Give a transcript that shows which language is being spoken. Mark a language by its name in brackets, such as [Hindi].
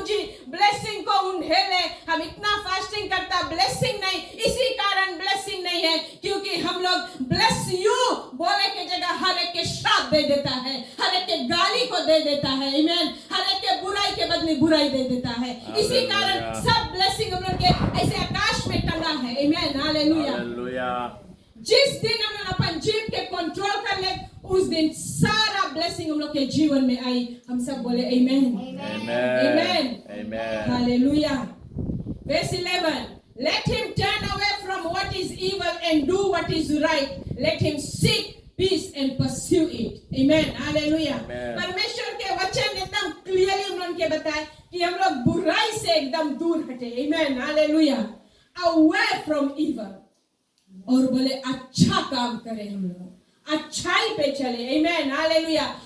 [Hindi] जी blessing को उंडेले, हम इतना फास्टिंग करता ब्लेसिंग नहीं, इसी कारण ब्लेसिंग नहीं है क्योंकि हम लोग ब्लेस यू बोले के जगह हर एक के श्राप दे देता है, हर एक के गाली को दे देता है, आमीन, हर एक के बुराई के बदले बुराई दे देता है। इसी कारण सब ब्लेसिंग हम लोग के ऐसे आकाश में टंगा है, आमीन, हालेलुया। जिस दिन हम लोग अपन जीव के कंट्रोल कर ले, उस दिन सारा ब्लेसिंग हम लोग के जीवन में आई। हम सब बोले आमीन, आमीन, आमीन, hallelujah. [English] Verse 11, let him turn away from what is evil and do what is right. Let him seek peace and pursue it. Amen. Hallelujah. [Hindi] परमेश्वर के वचन एकदम क्लियरली हम लोग के बताए कि हम लोग बुराई से एकदम दूर हटे। [English] Amen. Hallelujah. Away from evil. [Hindi] और बोले अच्छा काम करें हम लोग, अच्छाई पे चले। [English] Amen. Hallelujah.